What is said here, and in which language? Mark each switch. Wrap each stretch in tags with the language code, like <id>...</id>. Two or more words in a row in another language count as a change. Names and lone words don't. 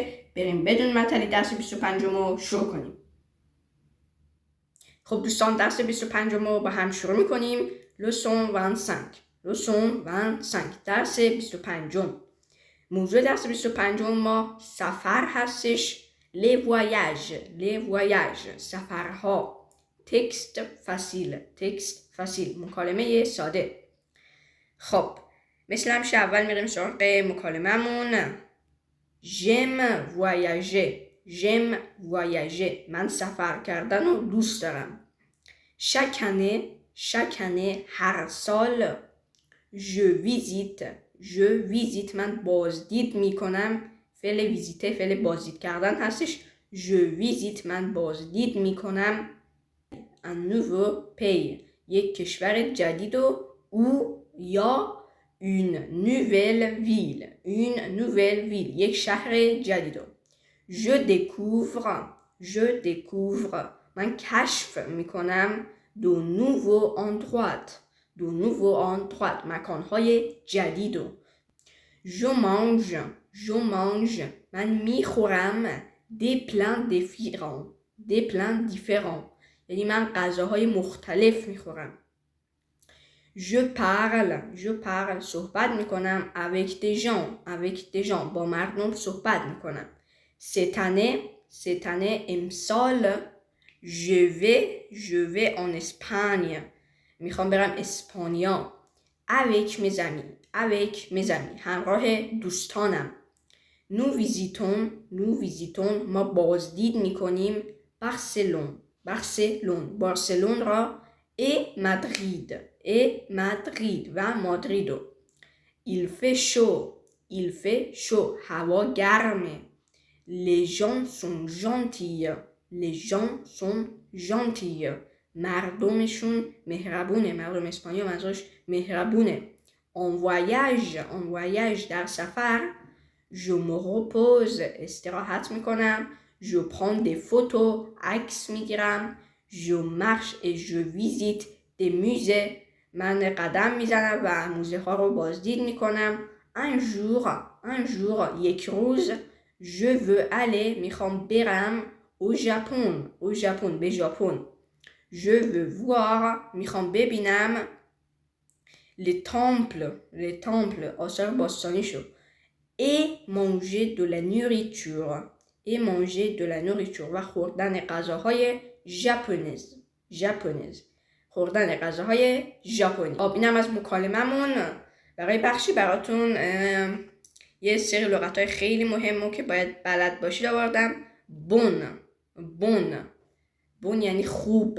<fa>بریم بدون معطلی درس 25 رو شروع کنیم. خب دوستان، درس 25 رو با هم شروع میکنیم. لسون 25 درس 25. موضوع درس 25 ما سفر هستش.</fa> <fr>les voyages سفرها.</fr> <fa>تکست فصیل مکالمه ساده. خب مثل همیشه اول میریم سراغ مکالمه‌مون.</fa> <fr>j'aime voyager</fr> <fa>من سفر کردن رو دوست دارم.</fa> <fr>chaque année</fr> <fa>هر سال.</fa> <fr>je visite</fr> <fa>من بازدید میکنم. فعل ویزیته فعل بازدید کردن هستش.</fa> <fr>je visite</fr> <fa>من بازدید میکنم</fa> <fr>un nouveau pays</fr> <fa>یک کشور جدید و او یا</fa> <fr>une nouvelle ville</fr> <fa>یک شهر جدید و je découvre من کشف میکنم</fa> <fr>de nouveaux endroits</fr> <fa>مکانهای جدید و</fa> <fr>je mange</fr> <fa>من میخورم</fa> <fr>des plats différents</fr> <fa>یعنی من غذاهای مختلف میخورم.</fa> <fr>je parle</fr> <fa>صحبت میکنم</fa> <fr>avec des gens</fr> <fa>با مردم صحبت میکنم.</fa> <fr>cette année امسال je vais en Espagne</fr> <fa>میخوام برم اسپانیا.</fa> <fr>avec mes amis</fr> <fa>همراه دوستانم.</fa> <fr>nous visitons</fr> <fa>ما بازدید میکنیم بارسلون را et مادرید و مادریدو.</fa> <fr>il fait chaud</fr> <fa>هوا گرمه.</fa> <fr>les gens sont gentils</fr> <fa>مردمشون مهربونه. مردم اسپانیا منظورش مهربونه.</fa> <fr>en voyage</fr> <fa>در سفر.</fa> <fr>je me repose</fr> <fa>استراحت میکنم.</fa> <fr>je prends des photos</fr> <fa>عکس میگیرم.</fa> <fr>je marche et je visite des musées</fr> <fa>من قدم میزنم و موزه ها رو بازدید میکنم.</fa> <fr>un jour</fr> <fa>یک روز.</fa> <fr>je veux aller</fr> <fa>میخوام برم</fa> <fr>au Japon</fr> <fa>به ژاپن.</fa> <fr>je veux voir</fr> <fa>میخوام ببینم</fa> <fr>les temples</fr> <fa>آثار باستانی شو.</fa> <fr>et manger de la nourriture</fr> <fa>و خوردن غذاهای ژاپنی. خب اینم از مکالممون. برای بخشی براتون یه سری لغت‌های خیلی مهمه که باید بلد باشید آوردم. بون یعنی خوب.</fa>